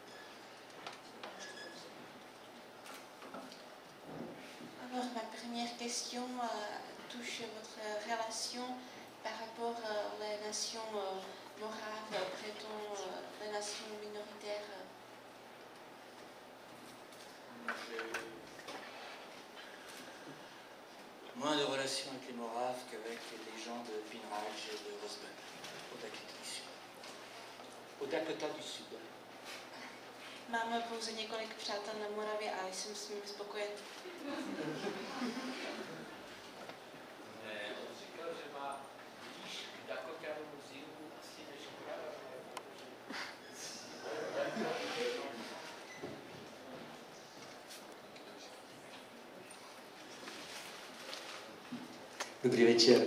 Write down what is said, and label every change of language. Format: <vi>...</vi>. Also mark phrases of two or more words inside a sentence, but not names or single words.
<fr>Alors, ma première question touche votre relation par rapport aux nations moraves, bretons, les nations minoritaires. Moins de relations avec les Moraves qu'avec les gens de Pinraj et de Rosberg, au Dakota du Sud.</fr> <cs>Máme pouze několik přátel na Moravě a jsem s nimi spokojen. On říkal, že má blíž k Dakoťanovu zimu asi než k Dobrý večer.</cs>